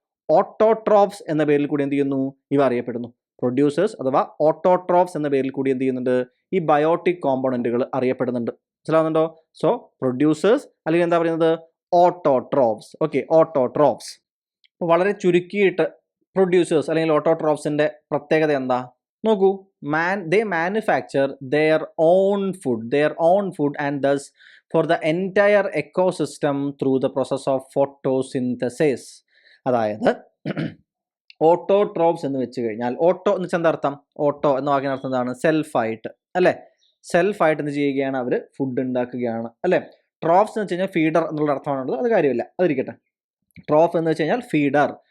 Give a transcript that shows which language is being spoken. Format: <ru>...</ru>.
<ml>Autotrophs എന്ന പേരിൽ കൂടി എന്ത് ചെയ്യുന്നു? ഇവ അറിയപ്പെടുന്നു. പ്രൊഡ്യൂസേഴ്സ് അഥവാ ഓട്ടോട്രോഫ്സ് എന്ന പേരിൽ കൂടി എന്ത് ചെയ്യുന്നുണ്ട്? ഈ ബയോട്ടിക് കോമ്പണൻറ്റുകൾ അറിയപ്പെടുന്നുണ്ട്. മനസ്സിലാവുന്നുണ്ടോ? സോ പ്രൊഡ്യൂസേഴ്സ് അല്ലെങ്കിൽ എന്താ പറയുന്നത്? ഓട്ടോട്രോഫ്സ്. Okay, autotrophs. അപ്പോൾ വളരെ ചുരുക്കിയിട്ട് പ്രൊഡ്യൂസേഴ്സ് അല്ലെങ്കിൽ ഓട്ടോട്രോഫ്സിൻ്റെ പ്രത്യേകത എന്താ?</ml> <en>നോക്കൂ, they manufacture their own food and thus for the entire ecosystem through the process of photosynthesis.</en> <ml>അതായത് ഓട്ടോട്രോഫ്സ് എന്ന് വെച്ച് കഴിഞ്ഞാൽ, ഓട്ടോ എന്ന് വെച്ചാൽ എന്താ അർത്ഥം? ഓട്ടോ എന്ന വാക്കിന് അർത്ഥം എന്താണ്? സെൽഫായിട്ട്, അല്ലേ. സെൽഫായിട്ട് എന്ത് ചെയ്യുകയാണ്? അവർ ഫുഡ് ഉണ്ടാക്കുകയാണ്, അല്ലേ. ട്രോഫ്സ് എന്ന് വെച്ച് കഴിഞ്ഞാൽ ഫീഡർ എന്നുള്ള അർത്ഥമാണുള്ളത്, അത് കാര്യമില്ല, അതിരിക്കട്ടെ. ട്രോഫ് എന്ന് വെച്ച് കഴിഞ്ഞാൽ ഫീഡർ.</ml>